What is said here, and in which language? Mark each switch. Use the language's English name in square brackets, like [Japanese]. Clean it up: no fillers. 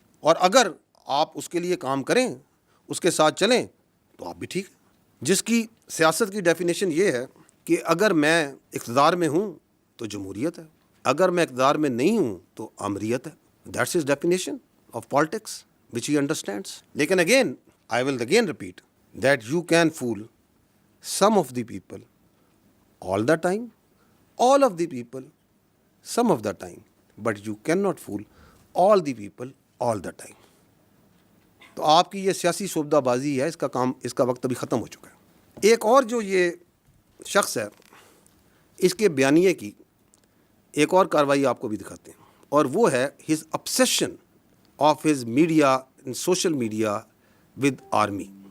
[Urdu] اور اگر آپ اس کے لیے کام کریں, اس کے ساتھ چلیں, تو آپ بھی ٹھیک ہیں. جس کی سیاست کی ڈیفینیشن یہ ہے کہ اگر میں اقتدار میں ہوں تو جمہوریت ہے, اگر میں اقتدار میں نہیں ہوں تو آمریت ہے. [English] That's his definition of politics which he understands. لیکن again, I will again repeat that you can fool some of the people all the time, all of the people some of the time, but you cannot fool all the people all the time. [Urdu] تو آپ کی یہ سیاسی شعبدہ بازی ہے, اس کا وقت ابھی ختم ہو چکا ہے. ایک اور جو یہ شخص ہے, اس کے بیانیے کی ایک اور کارروائی آپ کو بھی دکھاتے ہیں, اور وہ ہے [English] his obsession of his media and social media with army.